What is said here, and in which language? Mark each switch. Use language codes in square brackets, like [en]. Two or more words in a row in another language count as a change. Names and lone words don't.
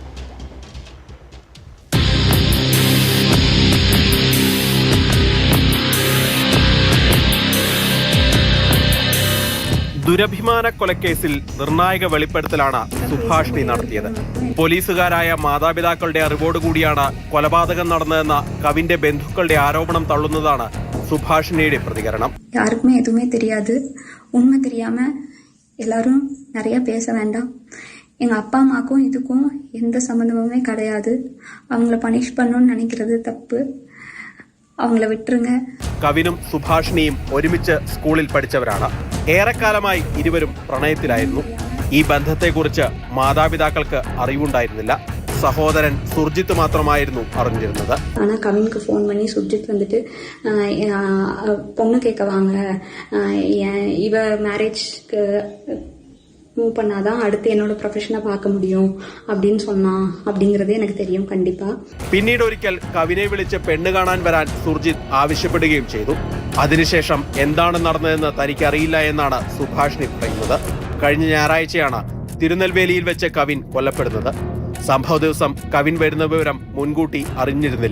[ml] ദുരഭിമാന കൊലക്കേസിൽ നിർണായക വെളിപ്പെടുത്തലാണ് സുഭാഷിണി നടത്തിയത്. പോലീസുകാരായ മാതാപിതാക്കളുടെ അറിവോടുകൂടിയാണ് കൊലപാതകം നടന്നതെന്ന കവിന്റെ ബന്ധുക്കളുടെ ആരോപണം തള്ളുന്നതാണ് സുഭാഷിണിയുടെ പ്രതികരണം. [ta] யாருக்குமே எதுவுமே தெரியாது. உண்மை தெரியாம எல்லாரும் நிறைய பேச வேண்டாம். எங்க அப்பா அம்மாக்கும் இதுக்கும் எந்த சம்பந்தமுமே கிடையாது. அவங்கள பனிஷ் பண்ணணும்னு நினைக்கிறது தப்பு. அவங்கள விட்டுருங்க. [ml] കവിനും സുഭാഷിണിയും ഒരുമിച്ച് സ്കൂളിൽ പഠിച്ചവരാണ്. ഏറെക്കാലമായി ഇരുവരും പ്രണയത്തിലായിരുന്നു. ഈ ബന്ധത്തെക്കുറിച്ച് മാതാപിതാക്കൾക്ക് അറിവുണ്ടായിരുന്നില്ല. സഹോദരൻ സുർജിത്ത് മാത്രമായിരുന്നു അറിഞ്ഞിരുന്നത്. [ta] ஆனா கவினுக்கு ஃபோன் பண்ணி சுர்ஜித் வந்துட்டு பொண்ணு கேட்க வாங்க, இவ மேரேஜ்க்கு மூவ் பண்ணாதான் அடுத்து என்னோட ப்ரொஃபஷனை பார்க்க முடியும் அப்படின்னு சொன்னான் அப்படிங்கறது எனக்கு தெரியும். കണ്ടിപ്പാ [ml] പിന്നീട് ഒരിക്കൽ കവിനെ വിളിച്ച് പെണ്ണ് കാണാൻ വരാൻ സുർജിത്ത് ആവശ്യപ്പെടുകയും ചെയ്തു. അതിനുശേഷം എന്താണ് നടന്നതെന്ന് തനിക്കറിയില്ല എന്നാണ് സുഭാഷിണി പറയുന്നത്. കഴിഞ്ഞ ഞായറാഴ്ചയാണ് തിരുനെൽവേലിയിൽ വെച്ച് കവിൻ കൊല്ലപ്പെടുന്നത്. സംഭവ ദിവസം കവിൻ വരുന്ന വിവരം മുൻകൂട്ടി അറിഞ്ഞിരുന്നില്ല.